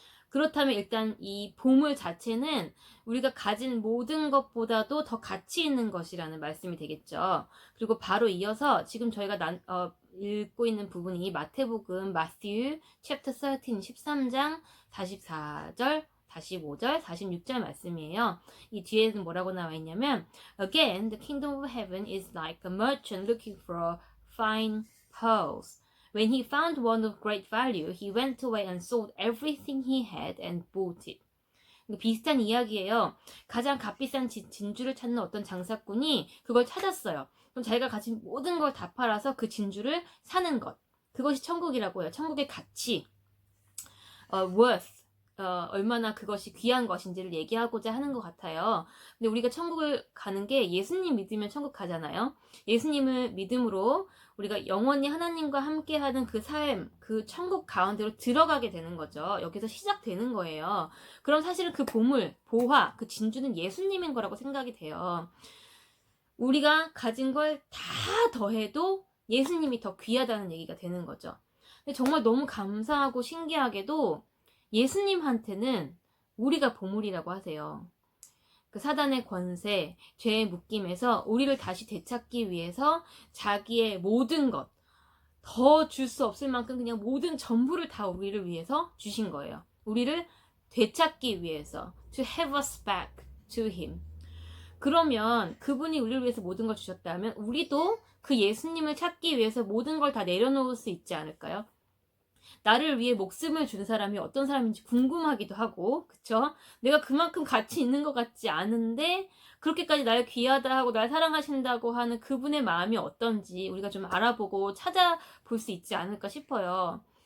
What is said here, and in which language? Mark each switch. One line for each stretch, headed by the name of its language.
Korean: 그렇다면 일단 이 보물 자체는 우리가 가진 모든 것보다도 더 가치 있는 것이라는 말씀이 되겠죠. 그리고 바로 이어서 지금 저희가 읽고 있는 부분이 마태복음 Matthew chapter 13 13장 44절 45절, 46절 말씀이에요. 이 뒤에는 뭐라고 나와 있냐면,
English: Again, the kingdom of heaven is like a merchant looking for fine pearls. When he found one of great value, he went away and sold everything he had and bought it.
Korean: 비슷한 이야기예요. 가장 값비싼 진주를 찾는 어떤 장사꾼이 그걸 찾았어요. 그럼 자기가 가진 모든 걸 다 팔아서 그 진주를 사는 것. 그것이 천국이라고 해요. 천국의 가치, worth, 얼마나 그것이 귀한 것인지를 얘기하고자 하는 것 같아요. 근데 우리가 천국을 가는 게 예수님 믿으면 천국 가잖아요. 예수님을 믿음으로 우리가 영원히 하나님과 함께하는 그 삶, 그 천국 가운데로 들어가게 되는 거죠. 여기서 시작되는 거예요. 그럼 사실은 그 보물, 보화, 그 진주는 예수님인 거라고 생각이 돼요. 우리가 가진 걸 다 더해도 예수님이 더 귀하다는 얘기가 되는 거죠. 근데 정말 너무 감사하고 신기하게도 예수님한테는 우리가 보물이라고 하세요. 그 사단의 권세, 죄의 묶임에서 우리를 다시 되찾기 위해서 자기의 모든 것, 더 줄 수 없을 만큼 그냥 모든 전부를 다 우리를 위해서 주신 거예요. 우리를 되찾기 위해서,
English: to have us back to him.
Korean: 그러면 그분이 우리를 위해서 모든 걸 주셨다면 우리도 그 예수님을 찾기 위해서 모든 걸 다 내려놓을 수 있지 않을까요? 나를 위해 목숨을 준 사람이 어떤 사람인지 궁금하기도 하고, 그쵸? 내가 그만큼 가치 있는 것 같지 않은데 그렇게까지 날 귀하다 하고 날 사랑하신다고 하는 그분의 마음이 어떤지 우리가 좀 알아보고 찾아볼 수 있지 않을까 싶어요.